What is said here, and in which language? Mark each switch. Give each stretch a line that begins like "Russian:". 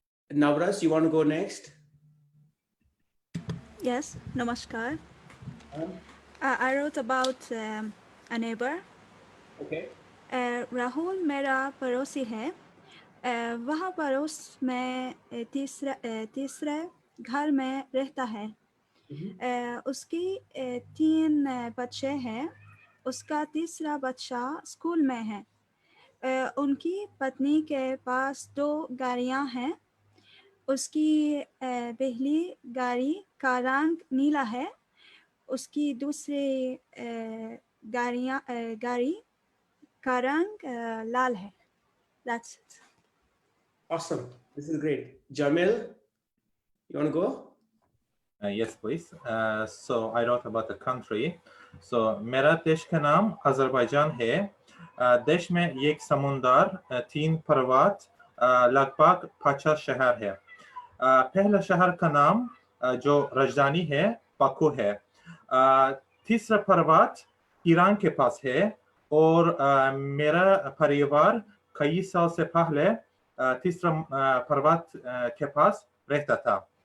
English: Navras, you want to go next? Yes, namaskar. I wrote about a neighbor. Okay.
Hindi: Rahul मेरा पड़ोसी है। वह पड़ोस में तीसरे घर में रहता है। उसकी 3 बच्चे हैं। उसका तीसरा बच्चा स्कूल में है। उनकी पत्नी के पास 2 गाड़ियाँ हैं। उसकी पहली गाड़ी का रंग नीला है। उसकी दूसरी गाड़ी का रंग लाल है।
English: That's it. Awesome. This is great. Jamil, you want to go? Yes, please. So I wrote about the country. So
Hindi: मेरा देश का नाम अज़रबैजान है। देश में एक समुंदर, 3 पर्वत, लगभग 50 शहर है। पहला शहर का नाम जो राजधानी है बाकू है। तीसरा पर्वत ईरान के पास है और मेरा परिवार कई साल से पहले तीसरा पर्वत के पास रहता था।